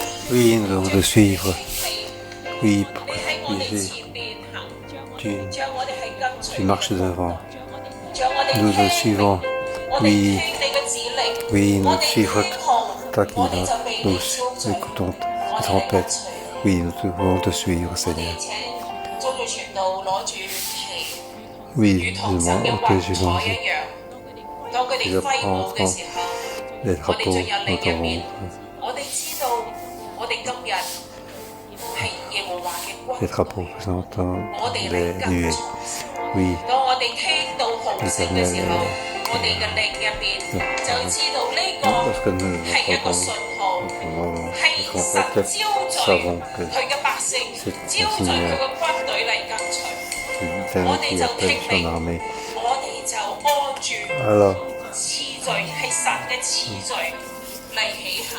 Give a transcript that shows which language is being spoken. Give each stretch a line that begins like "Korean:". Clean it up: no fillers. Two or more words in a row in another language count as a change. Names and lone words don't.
French: Oui, nous devons te suivre. Oui,
Cantonese: 你喺我哋
French: oui,
Cantonese: 前邊行，
French: tu,
Cantonese: 仲有我哋係跟隨
French: tu marches devant.
Cantonese: 仲有我哋
French: Nous te
Cantonese: 聽
French: suivons.
Cantonese: 我哋
French: Oui,
Cantonese: 聽你嘅指令，
French: oui,
Cantonese: 我
French: nous
Cantonese: 哋
French: suivons
Cantonese: 聽從，
French: ta
Cantonese: 我哋
French: guide.
Cantonese: 就被
French: Nous
Cantonese: 你招聚，
French: écoutons
Cantonese: 我
French: ta
Cantonese: 哋嚟跟
French: trompette.
Cantonese: 隨。
French: Oui, nous devons te suivre,
Cantonese: 我哋
French: Seigneur.
Cantonese: 請宗教傳道攞住旗，
French: Oui,
Cantonese: 如
French: nous
Cantonese: 同神嘅
French: demandons que
Cantonese: 雲
French: Jésus
Cantonese: 彩一樣。當佢哋揮舞嘅時候，
French: les
Cantonese: 我哋
French: drapeaux
Cantonese: 進入
French: nous
Cantonese: 你入面
French: devons,，
Cantonese: 我哋知道我哋今日係耶和華嘅
French: les
Cantonese: 君，
French: drapeaux représentant
Cantonese: 我哋嚟
French: les
Cantonese: 跟
French: nuées.
Cantonese: 從。
French: Oui,
Cantonese: 當我哋聽到號聲嘅時候，我哋嘅靈入邊就知道呢個
French: lorsque nous
Cantonese: 係一個
French: entendons
Cantonese: 信號，
French: les
Cantonese: 係神
French: trompettes,
Cantonese: 招
French: nous
Cantonese: 聚
French: savons que
Cantonese: 佢嘅百姓，
French: c'est
Cantonese: 招
French: un
Cantonese: 聚佢
French: signal
Cantonese: 嘅軍隊嚟跟隨。
French: c'est
Cantonese: 我
French: l'Éternel
Cantonese: 哋
French: qui
Cantonese: 就
French: appelle
Cantonese: 聽
French: son
Cantonese: 命，
French: armée.
Cantonese: 我哋就按住
French: Alors,
Cantonese: 次序係神嘅次序嚟起行。